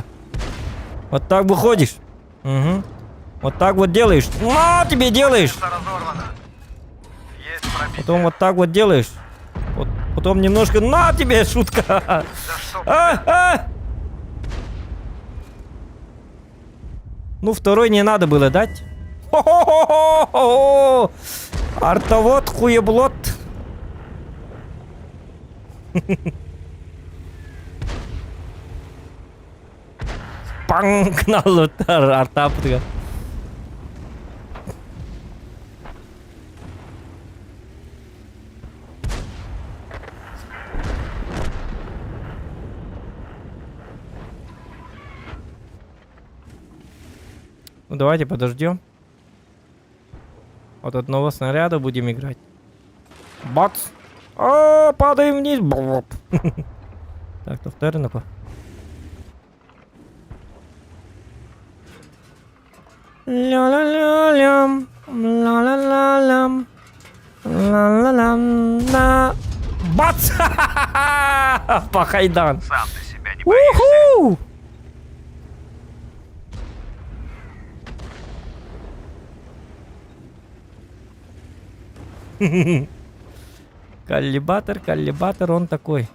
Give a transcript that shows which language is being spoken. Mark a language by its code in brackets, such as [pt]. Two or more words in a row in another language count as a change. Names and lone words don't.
[ru] Вот так выходишь. Угу. Вот так вот делаешь. На тебе делаешь. Разорвано. Есть пробитие. Потом вот так вот делаешь. Вот, потом немножко. На тебе, шутка. Да что Ну, второй не надо было дать. Хо-хо-хо-хо-хо! Артовод хуеблот. Пангнал артапутга. Ну давайте подождем. От одного снаряда будем играть. Бац! Падаем вниз. Броп. Так, то второй ну-ка. Ля-ля-ля-лям. Ла-ла-ла-лям. Ла-ла-лям. На. Бац! Пахайдан. Сам ты себя не боишься. Уху! Коллибатор, он такой.